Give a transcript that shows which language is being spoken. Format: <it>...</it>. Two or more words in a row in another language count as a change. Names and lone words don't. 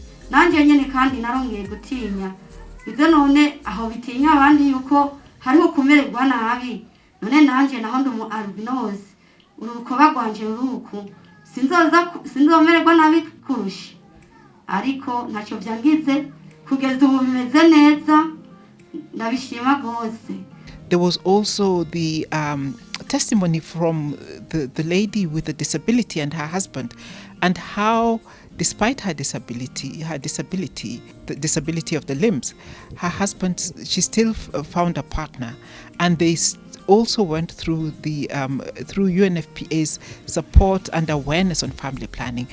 <rn>nanjye nyine kandi narongeye gutinya ibyo none aho bitinya abandi yuko hariho kumererwa nabi none nanjye naho ndi mu albinos urukoba rwanje ruruku sinzomererwa nabi kurusha ariko ntacyo byangize kugeza ubu bimeze neza ndabishima rwose.</rn> <en>There was also the testimony from the lady with the disability and her husband, and how despite her disability, the disability of the limbs, her husband, she still found a partner, and they also went through the through UNFPA's support and awareness on family planning.</en>